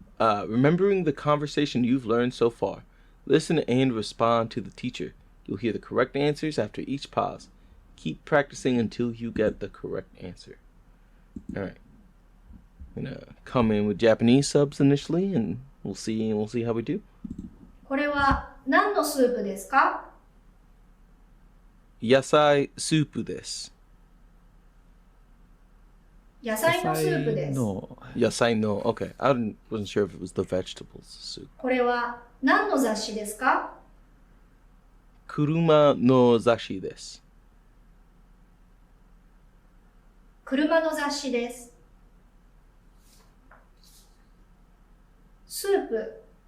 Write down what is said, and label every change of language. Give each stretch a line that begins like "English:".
English: Remembering the conversation you've learned so far. Listen and respond to the teacher. You'll hear the correct answers after each pause. Keep practicing until you get the correct answer. All right. I'm gonna come in with Japanese subs initially, and we'll see how we do.
Japanese: これは何のスープですか？ Yasai soup desu. 野菜のスープです。
English: No.
Japanese: Yasai no.
English: Okay, wasn't sure if it was the vegetables soup.
Japanese: これは何の雑誌ですか？ Kuruma no zashi desu. 車の雑誌です。スープ、